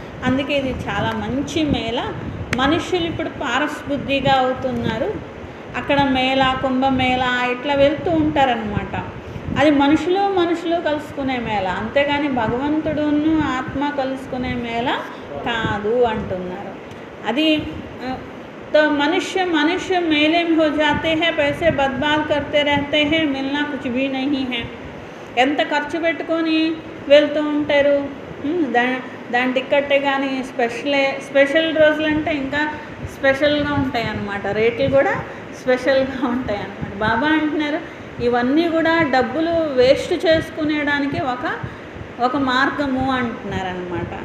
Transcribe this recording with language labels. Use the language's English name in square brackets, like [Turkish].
[Telugu] అందుకే ఇది చాలా మంచి మేళ. మనుషులు ఇప్పుడు పారస్బుద్ధిగా అవుతున్నారు. అక్కడ మేళ, కుంభమేళ ఇట్లా వెళ్తూ ఉంటారనమాట. అది మనుషులు కలుసుకునే మేళ, అంతేగాని భగవంతుడును ఆత్మ కలుసుకునే మేళ కాదు అంటున్నారు. [Hindi] అది तो मनुष्य मेले में हो जाते हैं, पैसे बर्बाद करते रहते हैं, मिलना कुछ भी नहीं है. [Telugu] ఎంత ఖర్చు పెట్టుకొని వెళ్తూ ఉంటారు. దాని టిక్కెట్టే కానీ స్పెషల్ రోజులు అంటే ఇంకా స్పెషల్గా ఉంటాయి అన్నమాట, రేట్లు కూడా స్పెషల్గా ఉంటాయి అన్నమాట. బాబా అంటున్నారు, ఇవన్నీ కూడా డబ్బులు వేస్ట్ చేసుకునేడానికి ఒక మార్గము అంటున్నారనమాట.